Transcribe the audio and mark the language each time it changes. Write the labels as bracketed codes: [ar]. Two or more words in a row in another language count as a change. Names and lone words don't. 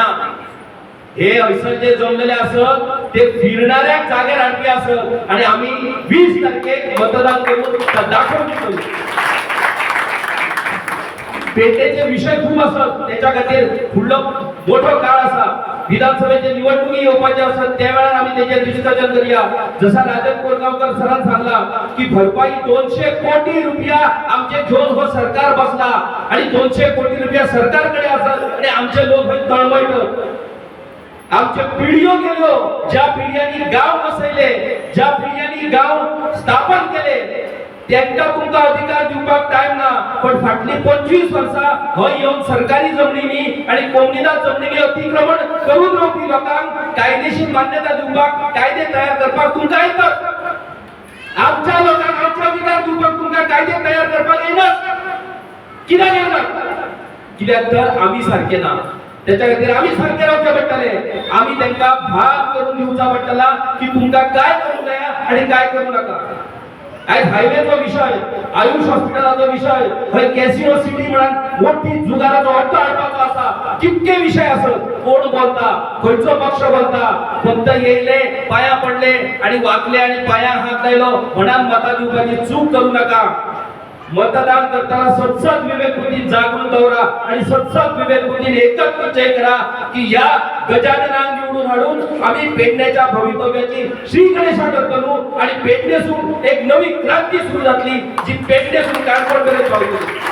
[kok] हे हयसर जे जमलेले असत ते फिरणाऱ्या जागेर हाडपी असत आणि आम्ही 20 तारखेक मतदान करून दाखवून दितलो. पेटेचे विषय खूप असत, त्याच्या खातीर फुडलो मोठो काळ असा. विधानसभेचे निवडणुकी येवपाचे असत त्यावेळेला आम्ही त्याचे डिस्कशन करूया. जसा राजन कोरगावकर सरान सांगला की भरपाई 200 कोटी रुपया आमचे घेऊन हो सरकार बसला आणि 200 कोटी रुपया सरकारकडे असत आणि आमचे लोक तळमळतात. आमचे पिढ्यो गेलो, ज्या पिढ्यांनी गाव बसयले, ज्या पिढ्यांनी गाव स्थापन केले, त्यांना तुमका अधिकार दिवपाक टाइम ना. पण फाटली 25 वर्सां हो येऊन सरकारी जमनीनी आणि कोमनीदार जमनीनी अतिक्रमण करून रावपी लोकांक कायदेशीर मान्यता दिवपाक, कायदे तयार करपाक तुमका येतात. आमच्या लोकांक आमचा अधिकार दिवपाक तुमका कायदे तयार करपाक येणार. कित्याक येणार? कित्याक तर आम्ही सारखे ना. त्याच्या खातीर आम्ही सारखे रावचे पडटले. आम्ही त्यांना भाग करून दिवचा पडटला की तुमका काय करू नये आणि काय करू नका. आज हायवेचो विषय, आयुष हॉस्पिटलाचो विषय, हय [en] casino city [kok] म्हणून मोठी जुगाराचो अड्डो हाडपाचो आसा. कितके विषय आसत. कोण बोलता, खंयचो पक्ष बोलता. फक्त येयले, पाया पडले आणि वाकले आणि पायार हात लायलो म्हणान मतां दिवपाची चूक करू नका. मतदान करताना सतत विवेकबुद्धी जागृत दवरा आणि सतत विवेकबुद्धीने एकच निश्चय करा की या गजाननांक निवडून हाडून आम्ही पेडण्याच्या भवितव्याची श्री गणेशाकडे करू आणि पेडणेसून एक नवी क्रांती सुरू झाली जी पेडणेसून काणकोणपर्यंत पावली.